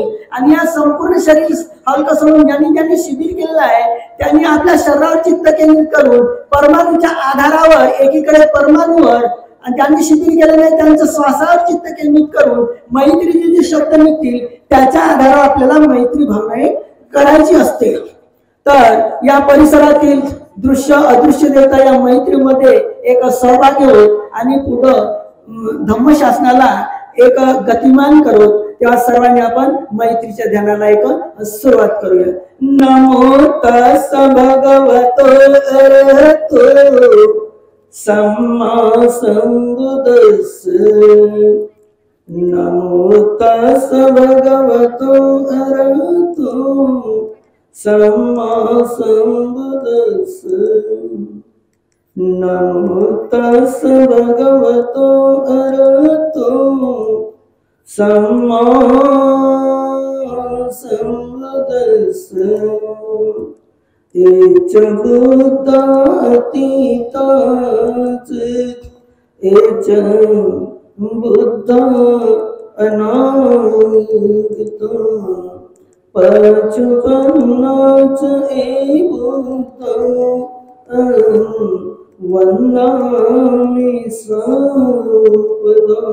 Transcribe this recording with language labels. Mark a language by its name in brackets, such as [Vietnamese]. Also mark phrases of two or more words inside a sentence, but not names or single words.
[Marathi] आणि या संपूर्ण शरीर हलकं सोडून ज्यांनी शिबिर केलेलं आहे त्यांनी आपल्या शरीरावर चित्त केंद्रित करून परमाणूच्या आधारावर एकीकडे परमाणूवर आणि ज्यांनी शिबिर केलेलं आहे त्यांचं श्वासावर चित्त केंद्रित करून मैत्रीचे जे शब्द निघतील त्याच्या आधारावर आपल्याला मैत्री भावना करायची असते. तर या परिसरातील दृश्य अदृश्य देवता या मैत्रीमध्ये एक सहभागी होत आणि पुढं धम्मशासनाला एक गतिमान करू. तेव्हा सर्वांनी आपण मैत्रीच्या ध्यानाला एक सुरुवात करूया. [Pali] नमो तस् भगवतो अरहतो सम्मा संबुद्धस्स. नमो तस् भगवतो अरहतो सम्मा संबुद्धस्स. नमो तस् भगवतो अरहतो सम्मा संबुद्धस्स. एच बुद्धा अतीताच एच बुद्धा अनागता. पचुपन्नाच ए बुद्धा वन्दामि सर्वदा.